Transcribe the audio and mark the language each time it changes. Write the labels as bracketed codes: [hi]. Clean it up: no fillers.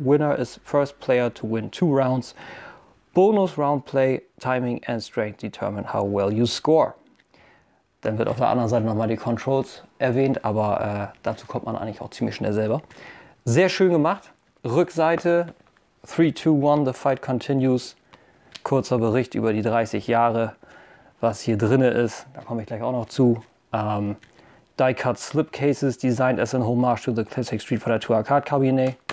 [en] Winner is first player to win 2 rounds. Bonus round play, timing and strength determine how well you score. [de] Dann wird auf der anderen Seite nochmal die Controls erwähnt, aber dazu kommt man eigentlich auch ziemlich schnell selber. Sehr schön gemacht. Rückseite [en] 3, 2, 1, the fight continues. [de] Kurzer Bericht über die 30 Jahre, was hier drin ist. Da komme ich gleich auch noch zu. [en] Die-Cut Slipcases designed as an homage to the classic Street Fighter 2 Arcade Cabinet.